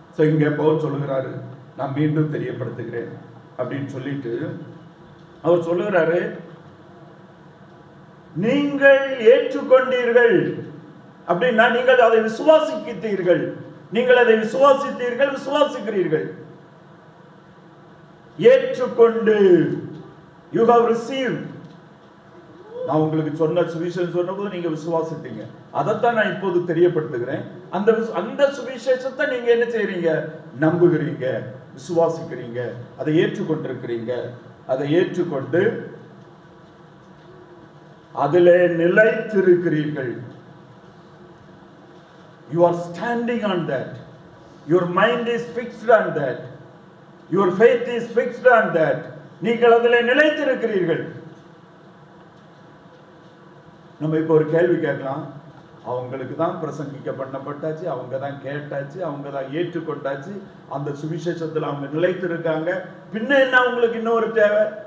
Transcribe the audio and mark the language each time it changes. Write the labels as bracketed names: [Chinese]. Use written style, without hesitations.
[Tamil] இங்க பவுல் சொல்லுகிறாரு, நான் மீண்டும் தெரியப்படுத்துகிறேன் அப்படின்னு சொல்லிட்டு அவர் சொல்லுகிறாரு, நீங்கள் ஏற்றுக்கொண்டீர்கள் அப்படின்னா நீங்கள் அதை விசுவாசிக்கிறீர்கள், நீங்கள் அதை விசுவாசித்தீர்கள், விசுவாசிக்கிறீர்கள். ஏற்றுக்கொண்டு [English] you have received. [Tamil] நான் உங்களுக்கு சொன்ன சுவிசேஷம் சொன்னபோது நீங்க விசுவாசித்தீங்க, அதைத்தான் நான் இப்போது தெரியப்படுத்துகிறேன். அந்த சுவிசேஷத்தை நீங்க என்ன செய்றீங்க? நம்புகிறீங்க, விசுவாசிக்கிறீங்க, அதை ஏற்றுக்கொண்டிருக்கிறீங்க. அதை ஏற்றுக்கொண்டு அதிலே நிலைத்திருக்கிறீர்கள். [English] You are standing on that. Your mind is fixed on that. Your faith is fixed on that. [Tamil] நீங்கள் அதிலே நிலைத்திருக்கிறீர்கள். நம்ம இப்போ ஒரு கேள்வி கேட்கலாம், அவங்களுக்கு தான் பிரசங்கிக்க பண்ணப்பட்டாச்சு, அவங்க தான் கேட்டாச்சு, அவங்க தான் ஏற்றுக்கொண்டாச்சு, அந்த சுவிசேஷத்தில் அவங்க நிலைத்திருக்காங்க, பின்ன என்ன அவங்களுக்கு இன்னொரு தேவை?